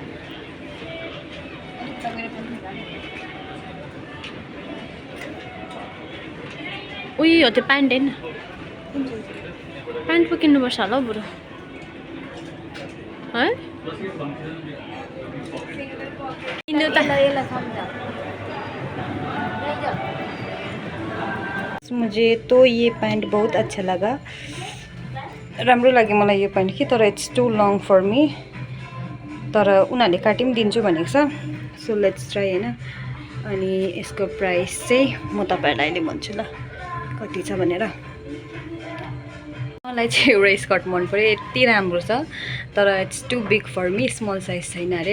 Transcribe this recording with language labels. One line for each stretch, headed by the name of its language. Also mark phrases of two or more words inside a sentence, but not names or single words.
Nepali: उयो हो त्यो प्यान्ट होइन, प्यान्ट पो किन्नुपर्छ होला हौ बरु है। किन्नु त
Hindi: मुझे तो ये पैंट बहुत अच्छा लगा,
Nepali: राम्रो लाग्यो मलाई यो पैंट कि, तर
English: it's too long for me.
Nepali: तर उनीहरूले काटि पनि दिन्छु भनेको छ।
English: so let's try होइन।
Nepali: अनि यसको प्राइस चाहिँ म तपाईँहरूलाई अहिले भन्छु ल कति छ भनेर। मलाई चाहिँ एउटा स्कर्ट मन पऱ्यो, यति राम्रो छ, तर
English: it's too big for me, small size
Nepali: छैन अरे।